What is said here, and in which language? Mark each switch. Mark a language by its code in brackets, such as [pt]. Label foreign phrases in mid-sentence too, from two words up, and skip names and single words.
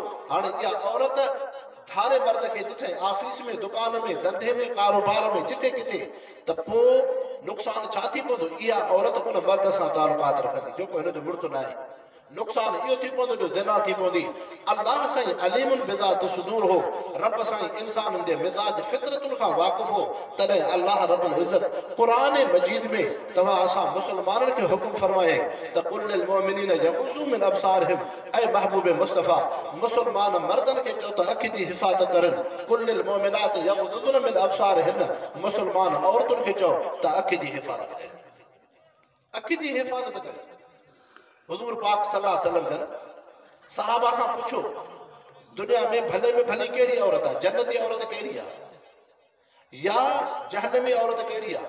[sd] हाणे इहा औरत थारे मर्द खे ॾिठे ऑफिस में, दुकान में, धंधे में, कारोबार में, जिथे किथे, त पोइ नुक़सानु छा थी पवंदो? इहा औरत उन मर्द सां तालुकात रखंदी जेको हिनजो मुड़ुसु न आहे। नुक़सानु इहो थी पवंदो जो ज़िना थी पवंदी। अलाह साईं [ar] عليم بذات الصدور [sd] हो, रब साईं इंसाननि जे मिज़ाज फितरतुनि खां वाक़ुफ़ हो। तॾहिं अलाह रब्बुल इज़्ज़त क़ुरान मजीद में तव्हां असां मुस्लमाननि खे हुकुम फरमाए त [ar] قل للمؤمنين يغضوا من أبصارهم, [sd] ऐं महबूब मुस्तफ़ा मुस्लमान मर्दनि खे चओ त अखि जी हिफ़ाज़त करनि। [ar] قل للمؤمنات يغضضن من أبصارهن, [sd] मुस्लमान औरतुनि खे चओ त अखि जी हिफ़ाज़त कनि, अखि जी हिफ़ाज़त कनि। हुज़ूर पाक [ar] صلى الله عليه وسلم [sd] जन सहाबा खां पुछो, दुनिया में भली कहिड़ी औरत आहे? जन्नती औरत कहिड़ी आहे या जहन्नमी औरत कहिड़ी आहे?